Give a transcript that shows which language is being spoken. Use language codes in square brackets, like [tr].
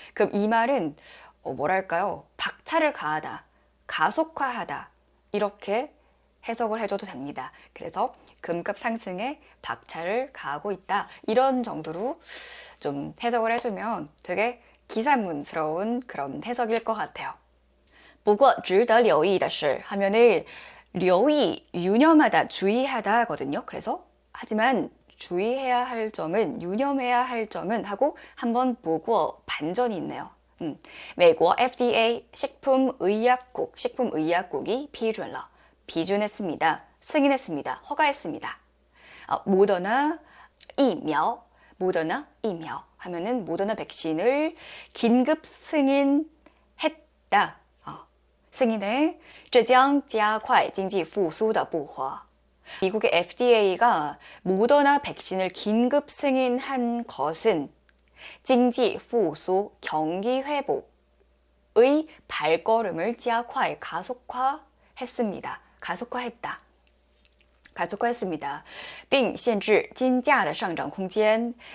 [ko] 그럼 이 말은 뭐랄까요? 박차를 가하다, 가속화하다 이렇게 해석을 해줘도 됩니다. 그래서 금값 상승에 박차를 가하고 있다. 이런 정도로 좀 해석을 해주면 되게 기사문스러운 그런 해석일 것 같아요. [zh] 不过值得留意的是 [ko] 하면은 留意, 유념하다, 주의하다거든요. 그래서 하지만 주의해야 할 점은, 유념해야 할 점은 하고 한번 보고 반전이 있네요. 美国 FDA 식품의약국이 [zh] 批准了 [ko] 비준했습니다. 승인했습니다. 허가했습니다. 모더나疫苗하면은 모더나 백신을 긴급 승인했다. 승인해 [zh] 这将加快经济复苏的步伐. [ko] 미국의 FDA가 모더나 백신을 긴급 승인한 것은 经济复苏 경기 회복의 발걸음을 加快 가속화했습니다. 가속화했다. 가속화했습니다. [zh] 并限制金价的上涨空间.